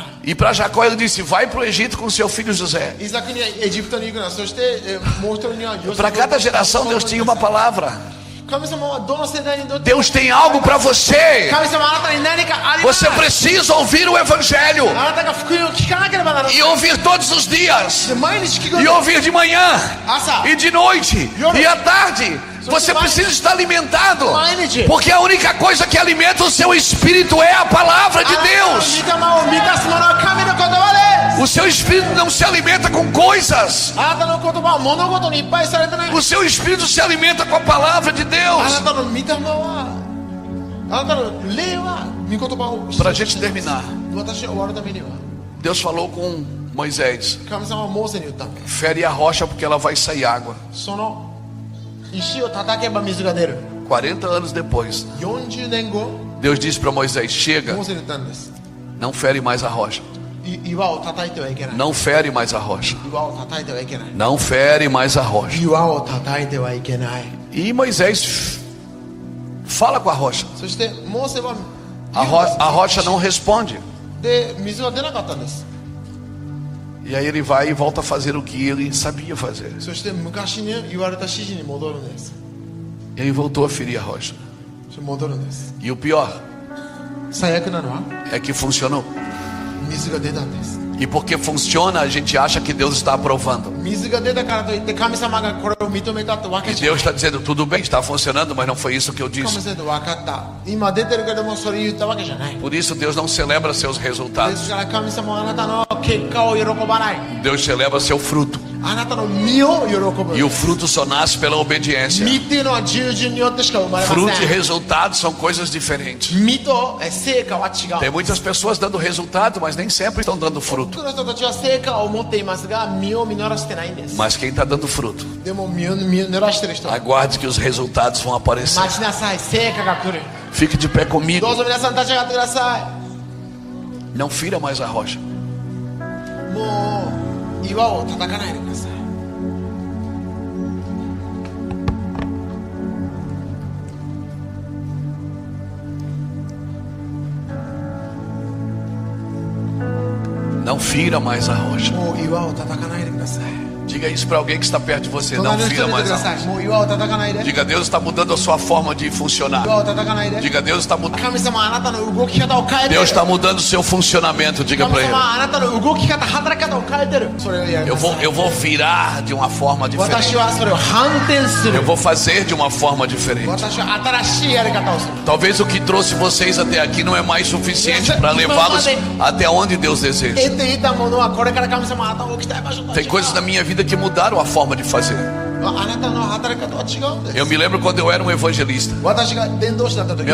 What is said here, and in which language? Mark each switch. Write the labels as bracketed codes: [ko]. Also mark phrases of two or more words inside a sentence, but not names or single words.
[pt] E para Jacó ele disse: vai para o Egito com seu filho José. [ja] イザクにはエジプトに行くな。そしてもう一人にはヨセフ。 [pt] Para cada geração Deus tinha uma palavra. [ja] 神様はどの世代にどって [pt] Deus tem algo para você. [ja] 神様あなたに何かあります。 [pt] Você precisa ouvir o Evangelho [ja] あなたが福音を聞かなければならない。 [pt] e ouvir todos os dias. [ja] で毎日聞くん [pt] E [ja] です。 [pt] ouvir de manhã, [ja] 朝 [pt] e de noite, e à tarde. Você precisa estar alimentado, porque a única coisa que alimenta o seu espírito é a palavra de [ja] あなたの [pt] Deus. [ja] 御霊を満たすものは神の言葉です。 [pt] O seu espírito não se alimenta com coisas. [ja] あなたの言葉は物事にいっぱいされてない。 [pt] O seu espírito se alimenta com a palavra de [ja] あな [pt] Deus. [ja] たの御霊は、あなたの霊は御言葉を [pt] Para a gente terminar, [ja] 私が終わるためには [pt] Deus falou com Moisés: [ja] 神様はモーセに言ったんです。 [pt] fere a rocha porque ela vai sair água. [ja] その石を叩けば水が出る。 [pt] 40 anos depois, [ja] 40 年後、 [pt] Deus disse para Moisés: chega, [ja] モーセに言ったんです。 [pt] não fere mais a rocha. [ja] 岩を叩いてはいけない。 [pt] Não fere mais a rocha. [ja] 岩を叩いてはいけない。 [pt] Não fere mais a rocha. [ja] 岩を叩いてはいけない。 [pt] E Moisés fala com a rocha. [ja] そしてモーセは [pt] A rocha não responde. [ja] で水は出なかったんです。 [pt] E aí ele vai e volta a fazer o que ele sabia fazer. [ja] そして昔に言われた指示に戻るんです。 [pt] Ele voltou a ferir a rocha. [ja] 戻るんです。 [pt] E o pior [ja] 最悪なのは [pt] é que funcionou. [ja] 水が出たんです。 [pt] E porque funciona, a gente acha que Deus está aprovando. [ja] 水が出たからといって神様がこれを認めたってわけ [pt] E [ja] じゃない。 [pt] Deus está dizendo: tudo bem, está funcionando, mas não foi isso que eu [ja] 神 [pt] disse. [ja] 様で分かった。今出てるけどもそれ言ったわけじゃない。 [pt] Por isso Deus não celebra seus [ja] で [pt] resultados. [ja] すから神様はあなたの結果を喜ばない。 [pt] Deus celebra seu fruto. [ja] あなたの実を喜ぶ [pt] E o fruto só nasce pela obediência. [ja] 実っていうのは従順によってしか生まれま [pt] Fruto e [ja] せん [pt] resultado são coisas diferentes. [ja] 実と成果は違 [pt] Tem [ja] う [pt] muitas pessoas dando resultado, mas nem sempre estão dando [ja] 多 [pt] fruto. [ja] くの人たちは成果を持っていますが実を実らしてないんです [pt] Mas quem está dando fruto, [ja] でも実を実らしてる人は [pt] aguarde que os resultados vão aparecer. [ja] 待ちなさい成果が来る [pt] Fique de pé [ja] ど [pt] comigo. [ja] うぞ皆さん立ち上がってくださ [pt] Não fira mais a rocha. [ja] いもう岩を叩かないでください [pt] Não fira mais a rocha. [ja] もう岩を叩かないでください [pt] Diga isso para alguém que está perto de você. Não [ja] 隣の人 [pt] fira [ja] に言って [pt] mais [ja] くだ [pt] a [ja] さ [pt] rocha. [ja] いもう岩を叩かないで [pt] Diga, Deus está mudando a sua forma de funcionar. [ja] 岩を叩かないで [pt] Diga, Deus está mudando. [ja] 神様あなたの動き方を変えてる [pt] Deus está mudando o seu funcionamento. Diga [ja] 神 [pt] para ele. [ja] 様あなたの動き方働き方を変えてるそれをやりなさい [pt] Eu vou virar de uma forma [ja] 私 [pt] diferente. [ja] はそれを反転す [pt] Eu [ja] る [pt] vou fazer de uma forma diferente. [ja] 私は新しいやり方をする [pt] Talvez o que trouxe vocês até aqui não é mais suficiente para levá-los até onde Deus deseja. [ja] 得ていたものはこれから神様あなたを置きたい場所とは違 [pt] Tem [ja] う [pt] coisas na minha vida que mudaram a forma de fazer. [ja] あなたの働き方は違うんです [pt] Eu me lembro quando eu era um evangelista. [ja] 私が伝道師だった時